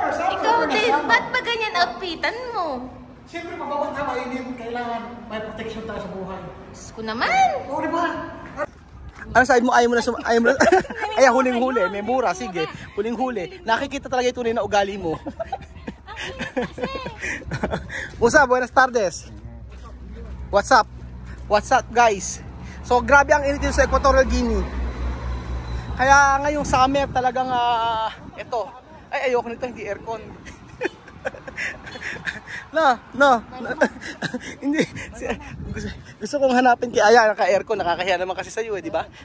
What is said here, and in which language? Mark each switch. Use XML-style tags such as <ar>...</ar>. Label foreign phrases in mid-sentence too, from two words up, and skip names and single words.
<tl>Ikaw din, ba't ba ganyan outfitan mo? Siyempre, mabawat ka mainit. Kailangan may protection tayo sa buhay. Diyos ko naman. Oo, di ba? Ano sabi mo? Ayaw mo na Ay, huling-huli. May mura. Sige. Huling-huli. Nakikita talaga yung tunay na ugali mo.</tl> <es>Musa, buenas tardes.</es> <en>What's up? What's up, guys?</en> <tl>So, grabe ang init dito sa Equatorial Guinea. Kaya ngayong summer talagang ito. Ay, ayoko nito. Hindi aircon. No. Hindi. Gusto kong hanapin kay Aya, naka-aircon, nakakahiya naman kasi sa iyo, di ba?</tl>